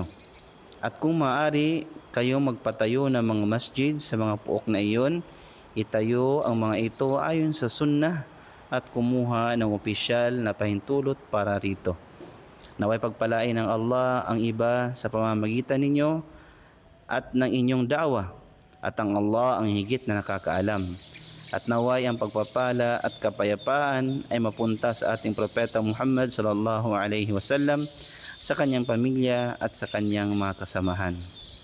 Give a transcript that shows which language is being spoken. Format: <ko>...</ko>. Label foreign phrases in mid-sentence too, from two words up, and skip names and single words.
<tl>At kung maaari kayo magpatayo ng mga masjid sa mga puok na iyon, itayo ang mga ito ayon sa sunnah at kumuha ng opisyal na pahintulot para rito. Naway pagpalain ng Allah ang iba sa pamamagitan ninyo at ng inyong da'wa, at ang Allah ang higit na nakakaalam. At naway ang pagpapala at kapayapaan ay mapunta sa ating propeta Muhammad</tl> <ar>صلى الله عليه وسلم,</ar> <tl>sa kanyang pamilya at sa kanyang mga kasamahan.</tl>